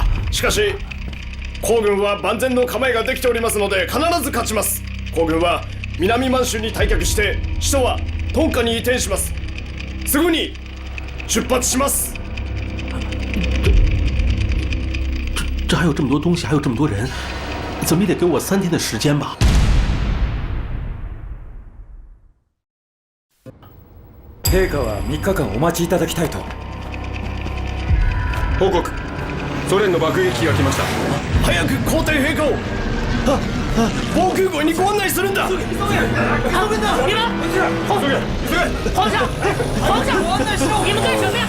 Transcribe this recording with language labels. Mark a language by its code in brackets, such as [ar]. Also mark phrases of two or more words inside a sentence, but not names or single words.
[ja] しかし皇軍は万全の構えができておりますので必ず勝ちます。皇軍は南満州に退却して首都はトンカに移転します。すぐに出発します。 [zh] 这还有这么多东西，还有这么多人，怎么也得给我3天的时间吧。 [ja] 陛下は3日間お待ちいただきたいと。報告。ソ連の爆撃機が来ました。早く皇帝陛下を防空壕にご案内するんだ。 [zh] 皇上，我 [ja] 案内しろ。 [zh] 你们干什么呀？